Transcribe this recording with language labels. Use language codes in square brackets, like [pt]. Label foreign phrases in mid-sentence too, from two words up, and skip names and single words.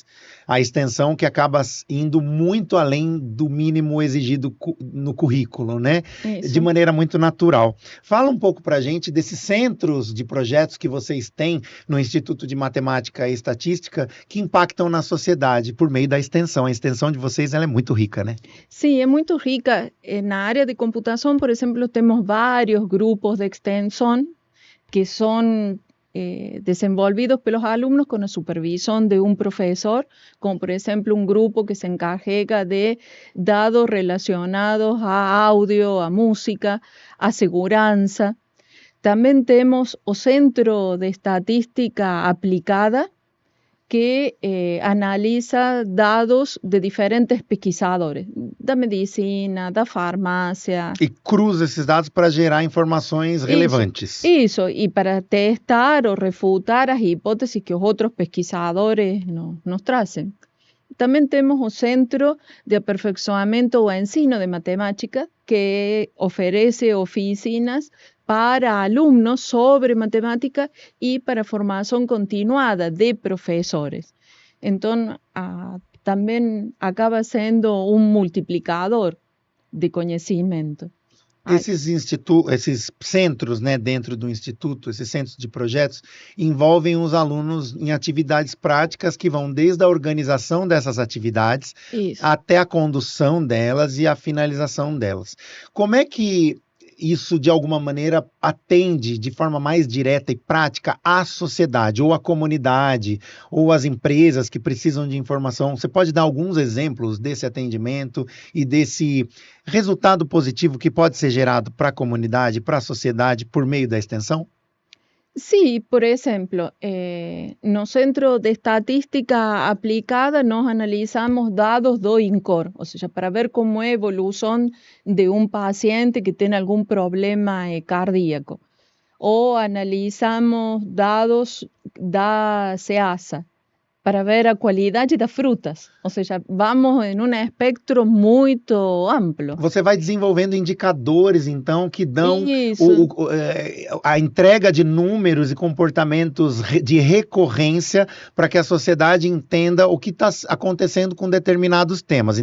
[pt] A extensão que acaba indo muito além do mínimo exigido no currículo, né? Isso. De maneira muito natural. Fala um pouco para a gente desses centros de projetos que vocês têm no Instituto de Matemática e Estatística que impactam na sociedade por meio da extensão. A extensão de vocês ela é muito rica, né? [es] Sí, es muy rica. Na área de computación, por ejemplo, tenemos varios grupos de extensión que son desenvolvidos por los alumnos con la supervisión de un profesor, como por ejemplo un grupo que se encarga de datos relacionados a audio, a música, a seguranza. También tenemos el Centro de Estadística Aplicada, que analiza dados de diferentes pesquisadores, [pt] da medicina, da farmácia. E cruza esses dados para gerar informações relevantes. Isso, e para testar ou refutar as hipóteses que os outros pesquisadores nos trazem. Também temos o Centro de Aperfeiçoamento ou Ensino de Matemática, que oferece oficinas para alumnos sobre matemática [es] y para formación continuada de profesores. Entonces, también acaba siendo un multiplicador de conhecimento. [pt] Esses centros, né, dentro do instituto, esses centros de projetos, envolvem os alunos em atividades práticas que vão desde a organização dessas atividades até a condução delas e a finalização delas. Como é que isso, de alguma maneira, atende de forma mais direta e prática à sociedade, ou à comunidade, ou às empresas que precisam de informação? Você pode dar alguns exemplos desse atendimento e desse resultado positivo que pode ser gerado para a comunidade, para a sociedade, por meio da extensão? [es] Sí, por ejemplo, no Centro de Estadística Aplicada nos analizamos [pt] dados do [es] INCOR, o sea, para ver cómo es evolución de un paciente que tiene algún problema cardíaco. O analizamos [pt] dados da SEASA para ver a qualidade das frutas. Ou seja, vamos em um espectro muito amplo. Você vai desenvolvendo indicadores, então, que dão Isso, a entrega de números e comportamentos de recorrência para que a sociedade entenda o que está acontecendo com determinados temas.